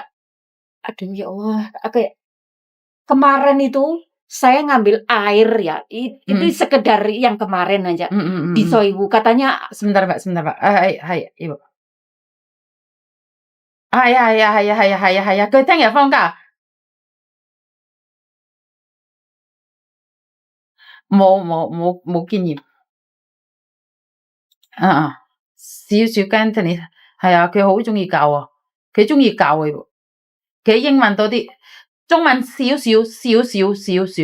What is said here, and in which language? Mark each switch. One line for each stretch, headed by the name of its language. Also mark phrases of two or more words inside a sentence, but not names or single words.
Indonesian: Aduh ya Allah, kemarin itu saya ngambil air ya, itu sekedar yang kemarin aja di Soiwu. Katanya, sebentar Mbak. Hai, Ibu. Hai,
Cantonese: 佢聽日放假。冇經驗。少少跟住你，係啊，佢好中意教啊，佢中意教嘅喎，佢英文多啲，中文少少。